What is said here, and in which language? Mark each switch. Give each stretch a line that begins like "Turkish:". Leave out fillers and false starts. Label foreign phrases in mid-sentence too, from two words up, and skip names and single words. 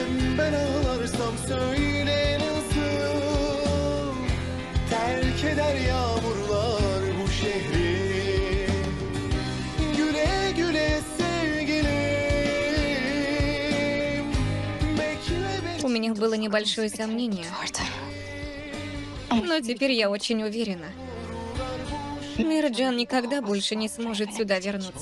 Turkish: Ben ağlarsam söyle nasıl terk eder yağmurlar bu şehri. Güle güle sevgilim. Bekle
Russian: У меня было небольшое сомнение, но теперь я очень уверена. Мирджан никогда больше не сможет сюда вернуться.